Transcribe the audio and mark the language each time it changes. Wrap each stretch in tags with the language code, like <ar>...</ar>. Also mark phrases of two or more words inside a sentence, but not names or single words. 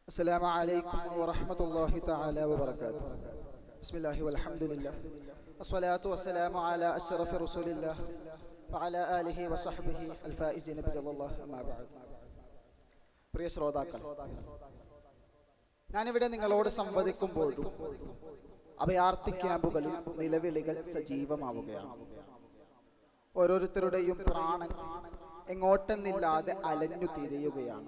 <ar>السلام عليكم ورحمة الله تعالى وبركاته. بسم الله والحمد لله والصلاة والسلام على أشرف رسول الله وعلى آله وصحبه الفائزين برضا الله أما بعد.</ar> <ml>പ്രിയ ശ്രോതാക്കൾ, ഞാനിവിടെ നിങ്ങളോട് സംവദിക്കുമ്പോഴും അഭയാർത്ഥി ക്യാമ്പുകളിൽ നിലവിളികൾ സജീവമാവുകയാണ്. ഓരോരുത്തരുടെയും പ്രാണൻ എങ്ങോട്ടെന്നില്ലാതെ അലഞ്ഞു തിരിയുകയാണ്.</ml>